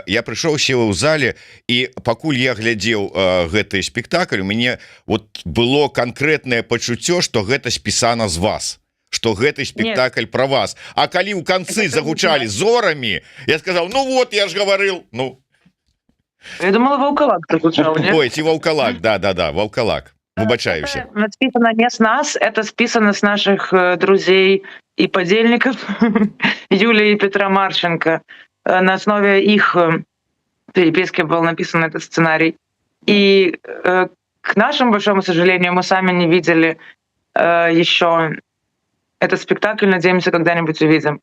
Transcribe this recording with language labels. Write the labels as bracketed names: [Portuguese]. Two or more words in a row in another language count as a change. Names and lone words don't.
[Belarusian] Я прыйшоў, сеў у зале, і пакуль я глядзеў гэты спектакль, у мяне вот было канкрэтнае пачуццё, што гэта спісана з вас, што гэты спектакль про вас. А калі ў канцы загучалі зорамі, я сказаў, ну вот, я ж гаварыў, ну. [Russian] Я думала, Волколак звучал, нет? Ой, [Belarusian] ці Ваўкалак, да, Ваўкалак. Выбачаюся. [Russian] Это списано не с нас, это списано с наших друзей и подельников Юлии и Петра Марченко. На основе их переписки был написан этот сценарий. И к нашему большому сожалению, мы сами не видели еще этот спектакль, надеемся, когда-нибудь увидим.